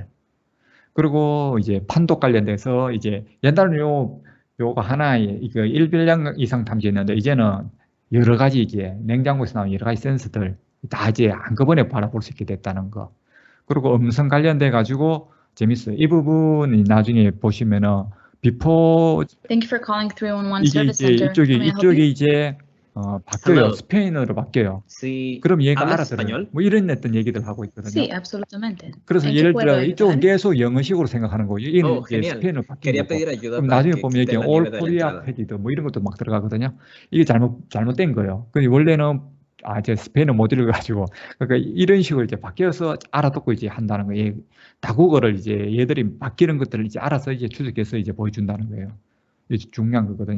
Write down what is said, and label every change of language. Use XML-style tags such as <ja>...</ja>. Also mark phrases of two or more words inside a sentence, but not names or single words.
<ko>그리고 이제 판독 관련돼서 이제 옛날에는 요거 하나에 이거 1빌량 이상 탐지했는데 이제는 여러 가지 이제 냉장고에서 나온 여러 가지 센서들 다 이제 한꺼번에 바라볼 수 있게 됐다는 거. 그리고 음성 관련돼 가지고 재밌어요. 이 부분이 나중에 보시면은 비포</ko> <en>Thank you for calling 311</en> <ko>이게</ko> <en>Service</en> <ko>이제</ko> <en>Center. How may I help you?</en> <ko>이쪽이 이제 바뀌어요.</ko> <en>Hello.</en> <ko>스페인어로 바뀌어요.</ko> <es>Sí,</es> <ko>그럼 얘가</ko> <es>¿hablas</es> <ko>알아들어요.</ko> <es>español?</es> <ko>뭐 이런 어떤 얘기들 하고 있거든요.</ko> <es>Sí, absolutamente.</es> <ko>그래서</ko> <es>¿En qué</es> <ko>예를</ko> <es>puedo</es> <ko>들어 이쪽은</ko> <es>ayudar?</es> <ko>계속 영어식으로 생각하는 거고 얘는</ko> <es>Oh,</es> <ko>이제</ko> <es>genial.</es> <ko>스페인어로 바뀐</ko> <es>Quería</es> <ko>거고,</ko> <es>pedir ayuda</es> <ko>그럼</ko> <es>para</es> <ko>나중에</ko> <es>que</es> <ko>보면 이게</ko> <es>quiten la</es> <ko>올</ko> <es>nieve de la</es> <ko>코리아</ko> <es>entrada.</es> <ko>패디드 뭐 이런 것도 막 들어가거든요. 이게 잘못된 거예요. 근데 원래는 이제 스페인어 못 읽어가지고 그러니까 이런 식으로 이제 바뀌어서 알아듣고 이제 한다는 거예요. 다국어를 이제 얘들이 바뀌는 것들을 이제 알아서 이제 추적해서 이제 보여준다는 거예요. 이게 중요한 거거든요.</ko>